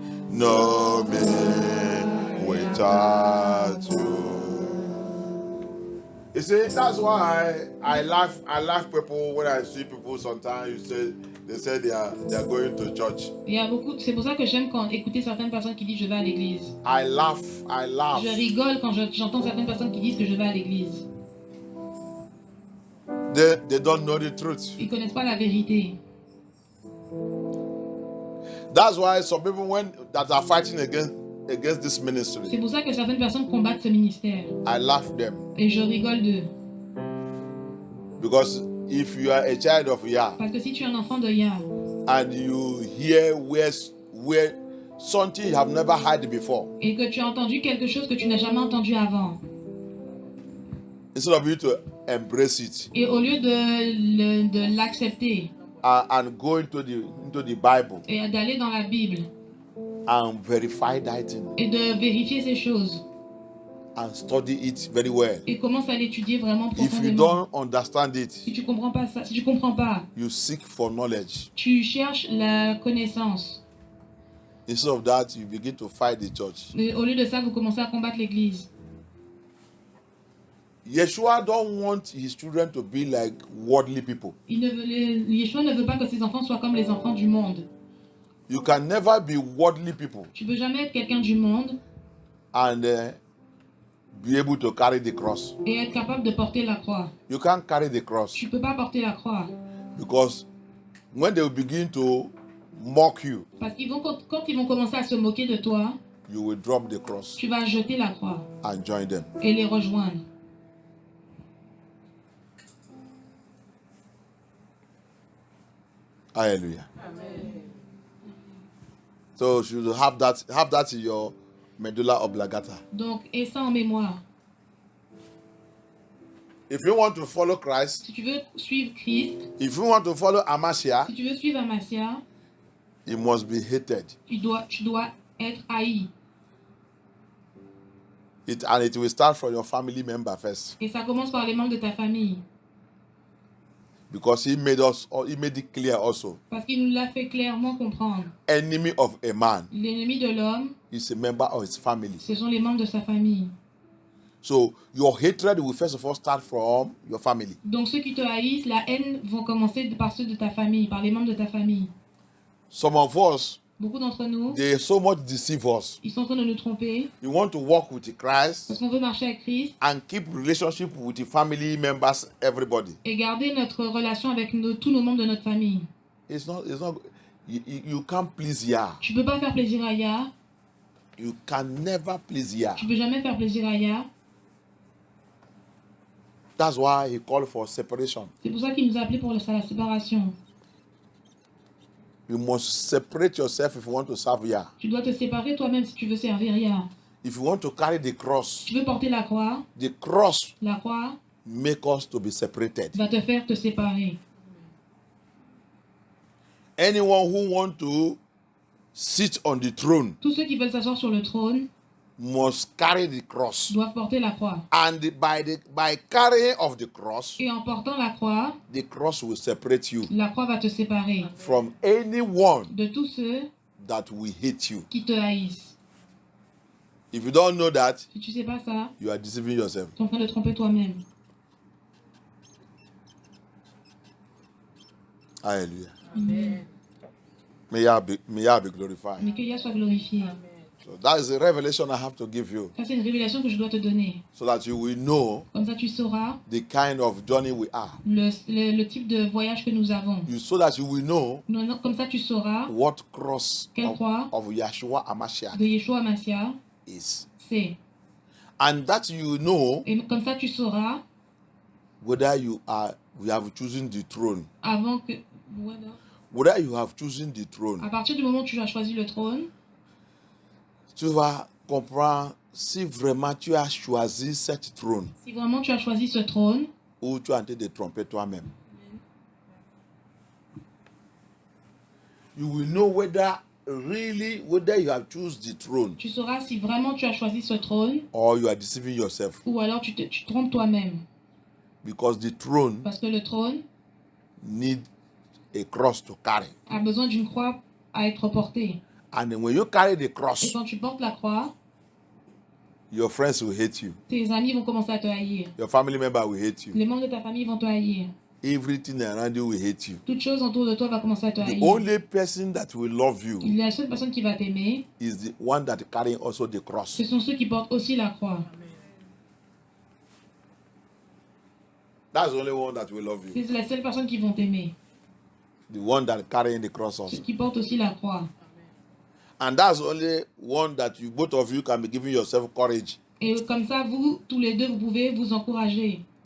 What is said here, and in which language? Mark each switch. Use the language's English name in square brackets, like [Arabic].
[English] Know me without you. You see, that's why I laugh people when I see people sometimes they say they are going to church. [French] Il y a beaucoup, c'est pour ça que j'aime écouter certaines personnes qui disent je vais à l'église. [English] I laugh. [French] Je rigole quand j'entends certaines personnes qui disent que je vais à l'église. [English] They don't know the truth. [French] Ils connaissent pas la vérité. [English] That's why some people that are fighting against this ministry, [French] C'est pour ça que certaines personnes combattent ce ministère. [English] I laugh them. [French] Et je rigole d'eux. [English] Because if you are a child of Yah [French] Parce que si tu es un enfant de Yah [English] and you hear where something you have never heard before, [French] et que tu as entendu quelque chose que tu n'as jamais entendu avant, [English] instead of you to embrace it [French] et au lieu de l'accepter [English] and go into the Bible [French] et d'aller dans la Bible [English] and verify that thing [French] et de vérifier ces choses [English] and study it very well, [French] et commence à l'étudier vraiment [English] if you [French] profondément. [English] don't understand it, [French] Si tu comprends pas ça, si tu comprends pas, [English] you seek for knowledge. [French] tu cherches la connaissance. [English] Instead of that, you begin to fight the church. [French] Et au lieu de ça, vous commencez à combattre l'église. [English] Yeshua don't want his children to be like worldly people. [French] Yeshua ne veut pas que ses enfants soient comme les enfants du monde. [English] You can never be worldly people [French] Tu peux jamais être quelqu'un du monde [English] and be able to carry the cross. [French] et être capable de porter la croix. [English] You can't carry the cross [French] Tu peux pas porter la croix. [English] because when they will begin to mock you, [French] Parce qu'ils vont, quand ils vont commencer à se moquer de toi, [English] you will drop the cross [French] tu vas jeter la croix [English] and join them. [French] et les rejoindre. [English] Hallelujah. [French] Amen. [English] So you should have that in your medulla oblongata. [French] Donc, aie ça en mémoire. [English] If you want to follow Christ, [French] Si tu veux suivre Christ, [English] if you want to follow Amashia, [French] si tu veux suivre Amasia, [English] he must be hated. [French] tu dois être haï. [English] And it will start from your family member first. [French] Et ça commence par les membres de ta famille. [English] Because he made it clear also. [French] Parce qu'il nous l'a fait clairement comprendre. [English] Enemy of a man [French] L'ennemi de l'homme, [English] is a member of his family. [French] ce sont les membres de sa famille. [English] So your hatred will first of all start from your family. [French] Donc ceux qui te haïssent, la haine vont commencer par ceux de ta famille, par les membres de ta famille. [English] Some of us, [French] Beaucoup d'entre nous, [English] they so much deceive us. [French] ils sont en train de nous tromper [English] You want to walk with Christ [French] parce qu'on veut marcher avec Christ [English] and keep relationship with the family members, everybody. [French] et garder notre relation avec tous nos membres de notre famille. [English] It's not. You can't please Yah. [French] Tu peux pas faire plaisir à Yah, [English] You can never please Yah. [French] tu peux jamais faire plaisir à Yah. [English] That's why he called for separation. [French] C'est pour ça qu'il nous a appelés pour la séparation. [English] You must separate yourself if you want to serve Yah. [French] Tu dois te séparer toi-même si tu veux servir Yah. [English] If you want to carry the cross, [French] Tu veux porter la croix [English] the cross make us to be separated. [French] va te faire te séparer. [English] Anyone who want to sit on the throne [French] Tous ceux qui veulent s'asseoir sur le trône [English] must carry the cross. [French] doivent porter la croix. [English] And by carrying of the cross, [French] Et en portant la croix [English] will separate you [French] va te séparer [English] from anyone [French] de tous ceux [English] that will hate you. [French] qui te haïssent. [English] If you don't know that, [French] Si tu sais pas ça, [English] you are deceiving yourself. [French] tu es en train de tromper toi-même. [English] Hallelujah. [French] Amen. [English] May Yah be glorified. [French] Mais que Yah soit glorifié. [English] So that is a revelation I have to give you, [French] Ça, c'est une révélation que je dois te donner. [English] so that you will know [French] Comme ça, tu sauras [English] the kind of journey we are. [French] le type de voyage que nous avons. [English] So that you will know [French] Comme ça, tu sauras [English] what cross [French] quelle croix [English] of Yeshua HaMashiach [French] de Yeshua Mashiach [English] is. [French] c'est. [English] And that you know [French] Et comme ça, tu sauras [English] whether you have chosen the throne. [French] avant que... [English] Whether you have chosen the throne. [French] À partir du moment où tu as choisi le trône, Tu vas comprendre si vraiment tu as choisi cette trône si vraiment tu as choisi ce trône, ou tu es en train de tromper toi-même. [English] You will know whether you have chosen the throne [French] tu sauras si vraiment tu as choisi ce trône [English] or you are deceiving yourself. [French] ou alors tu trompes toi-même. [English] Because the throne [French] Parce que le trône [English] needs a cross to carry. [French] a besoin d'une croix à être portée. [English] And then when you carry the [French] Et [English] cross, [French] quand tu portes la croix, [English] your friends will hate you. [French] tes amis vont commencer à te haïr. [English] Your family member will hate you. [French] Les membres de ta famille vont te haïr. [English] Everything around you will hate you. [French] Toute chose autour de toi va commencer à te [English] The [French] haïr. [English] only person that will love you [French] La seule personne qui va t'aimer, [English] is the one that carrying also the cross. [French] ce sont ceux qui portent aussi la croix. [English] That's the only one that will love you. [French] C'est les seules personnes qui vont t'aimer. [English] The one that carrying the cross [French] Ceux [English] also. [French] qui portent aussi la croix. [English] And that's the only one that you both of you can be giving yourself courage. [French] Et comme ça, vous, tous les deux, vous pouvez vous encourager.